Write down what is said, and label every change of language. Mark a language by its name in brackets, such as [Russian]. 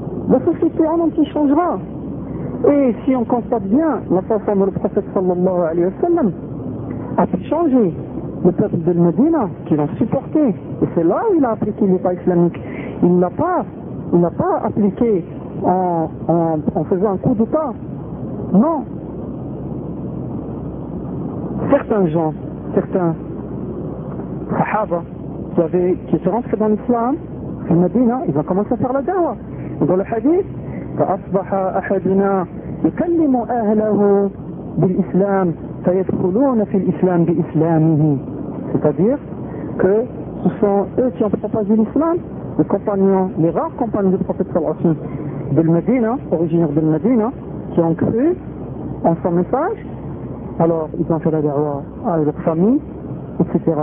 [French] La société en entier changera. Et si on constate bien la façon dont le prophète sallallahu alayhi wa sallam a pu changer le peuple de Medina, qui l'a supporté, et c'est là où il a appliqué l'État islamique, il ne l'a pas appliqué en faisant un coup d'État. Non. Certains gens, certains sahaba, qui sont rentrés dans l'islam, ils m'ont dit non, ils ont commencé à faire la dawa. Dans le hadith, [Arabic] فأصبح أحدنا يكلم أهله بالإسلام فيدخلون في الإسلام بإسلامه. [French] C'est-à-dire que ce sont eux qui ont propagé l'islam, les compagnons, les rares compagnons du prophète sallallahu alayhi wa sallam de Medina, originaire de Medina, qui ont cru en son message. Alors ils ont fait la da'wa à leur famille, etc.